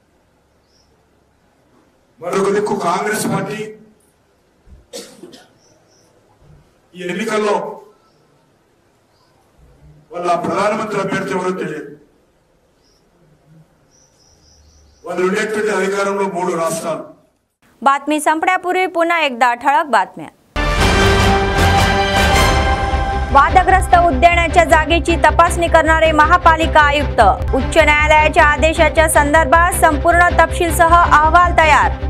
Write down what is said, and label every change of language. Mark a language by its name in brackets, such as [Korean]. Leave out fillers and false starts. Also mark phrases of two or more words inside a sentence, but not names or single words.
[Telugu] మరొక దిక్కు కాంగ్రెస్ పార్టీ ఈ ఎన్నికల్లో వాళ్ళ ప్రధానమంత్రి అభ్యర్థి ఎవరో తెలియదు. వాళ్ళు ఉండేటువంటి అధికారంలో 3 రాష్ట్రాలు. [Marathi] बातमी संपण्यापूर्वी पुन्हा एकदा ठळक बातम्या. वादग्रस्त उद्यानाच्या जागेची तपासणी करणारे महापालिका आयुक्त. उच्च न्यायालयाच्या आदेशाच्या संदर्भात संपूर्ण तपशीलसह अहवाल तयार.